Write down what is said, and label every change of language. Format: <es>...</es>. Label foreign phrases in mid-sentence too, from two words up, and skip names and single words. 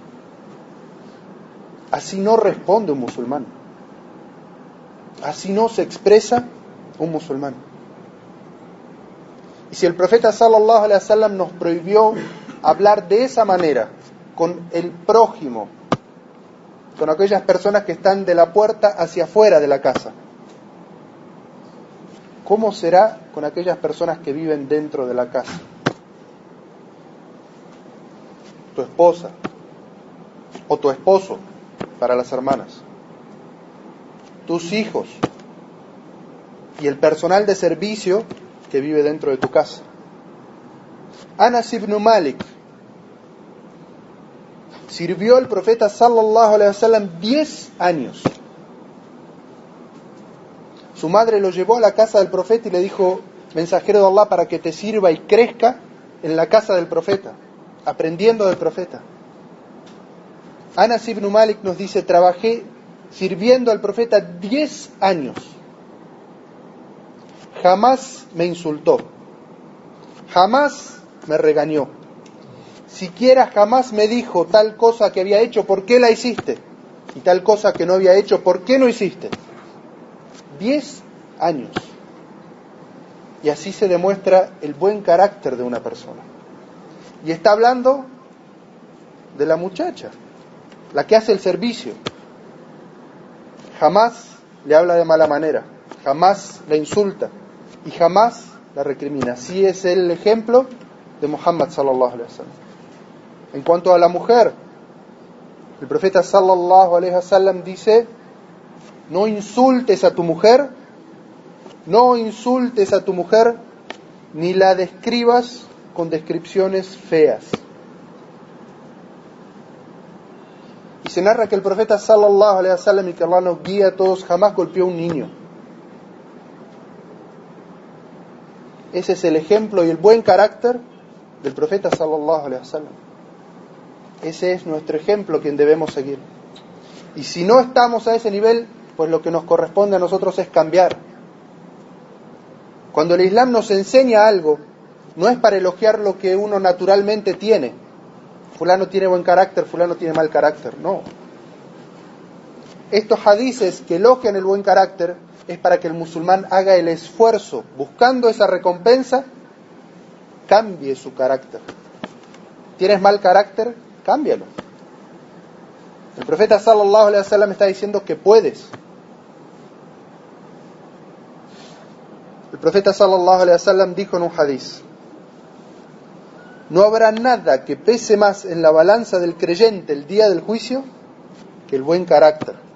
<es>Así no responde un musulmán. Así no se expresa un musulmán. Y si el profeta</es> <ar>صلى الله عليه وسلم</ar> <es>nos prohibió hablar de esa manera con el prójimo, con aquellas personas que están de la puerta hacia afuera de la casa, ¿cómo será con aquellas personas que viven dentro de la casa? Tu esposa o tu esposo, para las hermanas, tus hijos y el personal de servicio que vive dentro de tu casa. Anas ibn Malik sirvió al profeta</es> <ar>صلى الله عليه وسلم</ar> <es>10 años. Su madre lo llevó a la casa del profeta y le dijo: mensajero de Allah, para que te sirva y crezca en la casa del profeta, aprendiendo del profeta. Anas ibn Malik nos dice: trabajé sirviendo al profeta 10 años. Jamás me insultó, jamás me regañó, siquiera jamás me dijo tal cosa que había hecho, ¿por qué la hiciste? Y tal cosa que no había hecho, ¿por qué no hiciste? 10 años. Y así se demuestra el buen carácter de una persona. Y está hablando de la muchacha, la que hace el servicio. Jamás le habla de mala manera, jamás la insulta y jamás la recrimina. Así es el ejemplo de Muhammad</es> <ar>صلى الله عليه وسلم.</ar> <es>En cuanto a la mujer, el profeta</es> <ar>صلى الله عليه وسلم</ar> <es>dice: no insultes a tu mujer, no insultes a tu mujer, ni la describas con descripciones feas. Y se narra que el profeta</es> <ar>صلى الله عليه وسلم,</ar> <es>y que Allah nos guía a todos, jamás golpeó a un niño. Ese es el ejemplo y el buen carácter del profeta</es> <ar>صلى الله عليه وسلم.</ar> <es>Ese es nuestro ejemplo, quien debemos seguir. Y si no estamos a ese nivel, pues lo que nos corresponde a nosotros es cambiar. Cuando el Islam nos enseña algo, no es para elogiar lo que uno naturalmente tiene. Fulano tiene buen carácter, fulano tiene mal carácter. No. Estos hadices que elogian el buen carácter es para que el musulmán haga el esfuerzo, buscando esa recompensa, cambie su carácter. ¿Tienes mal carácter? Cámbialo. El profeta</es> <ar>صلى الله عليه وسلم</ar> <es>está diciendo que puedes. El profeta</es> <ar>صلى الله عليه وسلم</ar> <es>dijo en un hadiz: no habrá nada que pese más en la balanza del creyente el día del juicio que el buen carácter.</es>